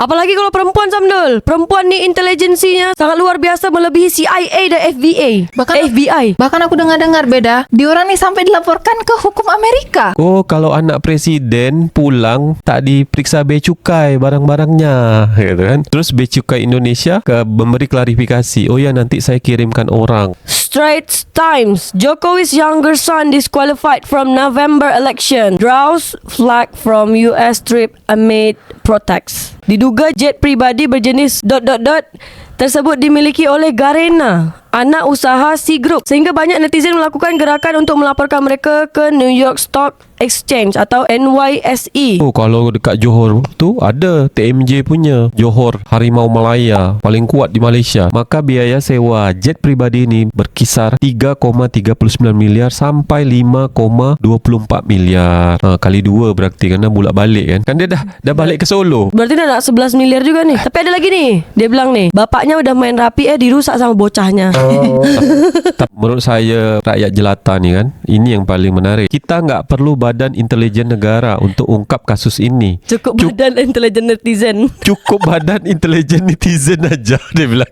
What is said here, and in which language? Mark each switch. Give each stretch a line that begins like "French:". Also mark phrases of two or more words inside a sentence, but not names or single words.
Malay: Apalagi kalau perempuan, Samdul. Perempuan ni intelijensinya sangat luar biasa, melebihi CIA dan FBI. Bahkan aku dengar-dengar beda, diorang ni sampai dilaporkan ke hukum Amerika. Oh, kalau anak presiden pulang tak diperiksa bea cukai barang-barangnya, gitu kan.
Indonesian: Terus bea cukai Indonesia memberi klarifikasi. Oh ya, nanti saya kirimkan orang.
English: Straits Times. Jokowi's younger son disqualified from November election. Draws flag from US trip amid protests.
Indonesian: Diduga jet pribadi berjenis ... tersebut dimiliki oleh Garena, anak usaha C Group, sehingga banyak netizen melakukan gerakan untuk melaporkan mereka ke New York Stock Exchange atau NYSE.
Malay: Oh, kalau dekat Johor tu ada TMJ punya, Johor Harimau Malaya, paling kuat di Malaysia. Maka biaya sewa jet pribadi ni berkisar 3,39 miliar sampai 5,24 miliar. Kali 2 berarti, kerana bulak balik kan. Kan dia dah balik ke Solo. Berarti dah nak 11 miliar juga ni. Tapi ada lagi ni. Dia bilang ni,
Indonesian: bapaknya udah main rapi dirusak sama bocahnya.
Malay: Menurut saya, rakyat jelata ni kan, ini yang paling menarik.
Indonesian: Kita nggak perlu Badan Intelijen Negara untuk ungkap kasus ini. Cukup badan intelijen netizen. Cukup Badan Intelijen Netizen aja, dia bilang.